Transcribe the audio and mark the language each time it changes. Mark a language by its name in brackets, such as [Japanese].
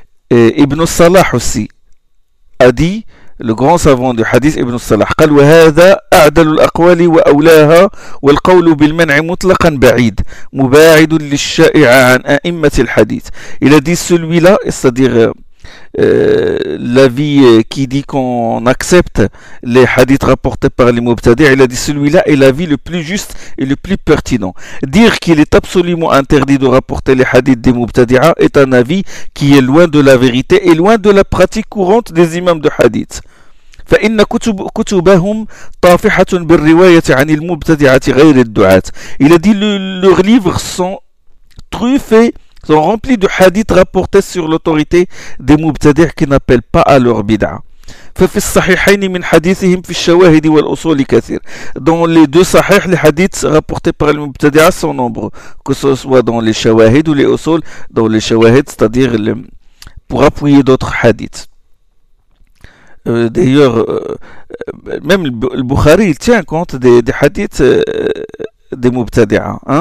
[French] Et Ibn Salah aussi a dit, le grand savant du hadith Ibn Salah, [Arabic] قال وهذا أعدل الأقوال وأولاها والقول بالمنع مطلقا بعيد مباعد للشائع عن أئمة الحديث. [French] Il a dit celui-là, c'est-à-dire l'avis qui dit qu'on accepte les hadiths rapportés par les mubtadi', il a dit celui-là est l'avis le plus juste et le plus pertinent. Dire qu'il est absolument interdit de rapporter les hadiths des mubtadi'a est un avis qui est loin de la vérité et loin de la pratique courante des imams de hadith. [Arabic] فإن كتبهم طافحة بالرواية عن المبتدعات غير الدعاة. [French] Il a dit leurs livres sont truffés, sont remplis de hadiths rapportés sur l'autorité des mubtadi' qui n'appellent pas à leur bid'a. [Arabic] ففي الصحيحين من حديثهم في الشواهد والأصول كثير. [French] Dans les deux صحيح les hadiths rapportés par les mubtadi'a sont nombreux. Que ce soit dans les shawahid ou les usul, dans les shawahid, c'est-à-dire pour appuyer d'autres hadiths. D'ailleurs, même le Bukhari tient compte des hadiths des mubtadi'a.